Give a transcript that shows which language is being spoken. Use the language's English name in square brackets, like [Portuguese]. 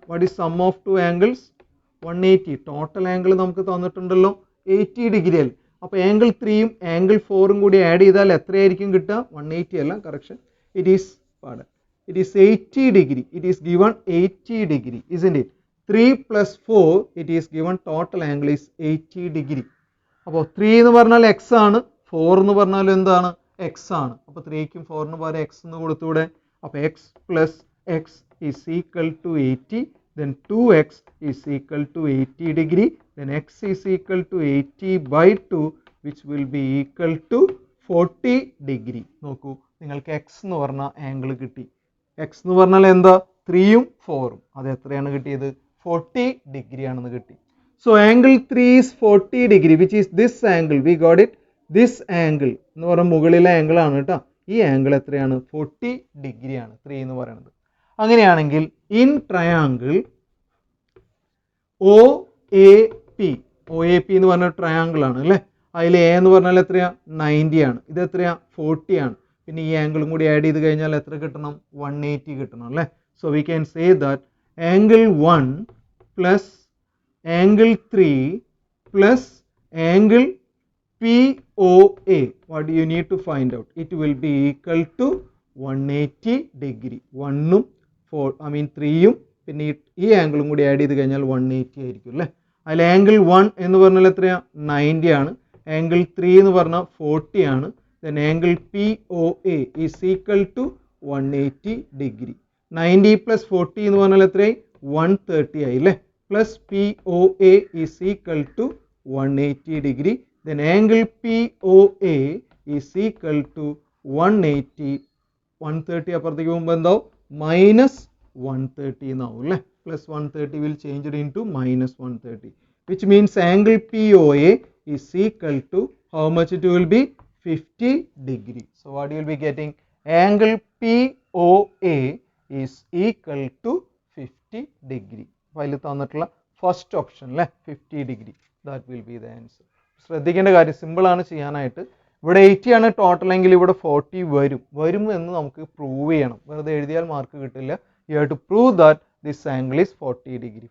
[English] What is sum of two angles? 180. [Malayalam] Total angle നമുക്ക് തന്നിട്ടുണ്ടല്ലോ 80 degree അല്ലേ. അപ്പോൾ ആംഗിൾ 3യും ആംഗിൾ 4ഉം കൂടി ആഡ് ചെയ്താൽ എത്രയായിരിക്കും കിട്ടുക? 180 അല്ല, correction. [English] It is 80 degree. It is given 80 degree, isn't it? 3 plus 4 it is given total angle is 80 degree. [Malayalam] അപ്പോൾ 3 എന്ന് പറഞ്ഞാൽ എക്സ് ആണ്, 4 എന്ന് പറഞ്ഞാൽ എന്താണ്? എക്സ് ആണ്. അപ്പോൾ 3ക്കും 4നും പകരം എക്സ് എന്ന് കൊടുത്തൂടെ. അപ്പോൾ [English] X plus x is equal to 80. then 2x is equal to 80 degree. then x is equal to 80 by 2 which will be equal to 40 degree. [Malayalam] നോക്കൂ, നിങ്ങൾക്ക് എക്സ് എന്ന് പറഞ്ഞ ആംഗിൾ കിട്ടി. എക്സ് എന്ന് പറഞ്ഞാൽ എന്താ? 3യും 4ഉം. അത് എത്രയാണ് കിട്ടിയത്? 40 ഡിഗ്രി ആണെന്ന് കിട്ടി. [English] So angle 3 is 40 degree which is this angle. We got it. This angle [Malayalam] എന്ന് പറഞ്ഞാൽ മുകളിലെ ആംഗിൾ ആണ് കേട്ടോ. ഈ ആംഗിൾ എത്രയാണ്? 40 ഡിഗ്രി ആണ് 3 എന്ന് പറയുന്നത്. അങ്ങനെയാണെങ്കിൽ ഇൻ ട്രയാങ്കിൾ OAP, OAP എന്ന് പറഞ്ഞ ട്രയാങ്കിൾ ആണ് അല്ലേ. അതിൽ എ എന്ന് പറഞ്ഞാൽ എത്രയാ? 90 ആണ്. ഇത് എത്രയാ? 40 ആണ്. പിന്നെ ഈ ആംഗിളും കൂടി ആഡ് ചെയ്ത് കഴിഞ്ഞാൽ എത്ര കിട്ടണം? 180 കിട്ടണം അല്ലേ. [English] So we can say that angle 1 plus angle 3 plus angle POA, what do you need to find out? It will be equal to 180 degree. [Malayalam] 1ഉം 3യും പിന്നെ ഈ ആംഗിളും കൂടി ആഡ് ചെയ്ത് കഴിഞ്ഞാൽ 180 ആയിരിക്കും അല്ലേ. അതിൽ ആംഗിൾ 1 എന്ന് പറഞ്ഞാൽ എത്രയാ? 90 ആണ്. ആംഗിൾ 3 എന്ന് പറഞ്ഞാൽ 40 ആണ്. [English] then angle POA is equal to 180 degree. [Malayalam] 90 plus 40 എന്ന് പറഞ്ഞാൽ എത്രയായി? 130 ആയി അല്ലേ. [English] Plus POA is equal to 180 degree. then angle POA is equal to 180. [Malayalam] 130 അപ്പുറത്തേക്ക് പോകുമ്പോൾ എന്താവും? മൈനസ് 130 എന്നാവും അല്ലേ. [English] Plus 130 will change it into minus 130, which means angle POA is equal to how much? It will be 50 degree. So what you will be getting? Angle POA is equal to 50 degree. [Malayalam] അതിൽ തന്നിട്ടുള്ള first option അല്ലേ, 50 degree. [English] That will be the answer. [Malayalam] ശ്രദ്ധിക്കേണ്ട കാര്യം, സിമ്പിളാണ് ചെയ്യാനായിട്ട്. ഇവിടെ 80 ആണ് total എങ്കിൽ ഇവിടെ 40 വരും എന്ന് നമുക്ക് പ്രൂവ് ചെയ്യണം. വെറുതെ എഴുതിയാൽ മാർക്ക് കിട്ടില്ല. [English] You have to prove that this angle is 40 degree.